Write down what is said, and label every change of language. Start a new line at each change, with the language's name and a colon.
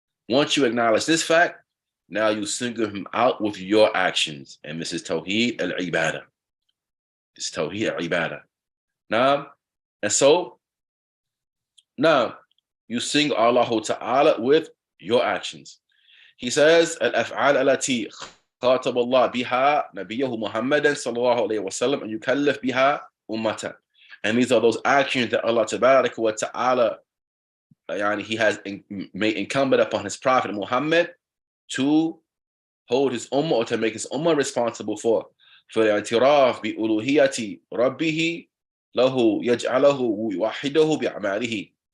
English: Once you acknowledge this fact, now you single him out with your actions. And this is Tawheed al-Ibadah. This is Tawheed al-Ibadah. Now, and so, now you sing Allah Ta'ala with your actions. He says,
Arabic: Al-Af'al allati خاطب الله بها نبيه محمدا صلى الله عليه وسلم أن يكلف بها أمته.
English: And these are those actions that Allah Tabaraka wa Ta'ala, he has made incumbent upon his prophet Muhammad to hold his ummah, or to make his ummah responsible for
Arabic: الاعتراف بألوهية ربه له يجعله يوحده بأعماله.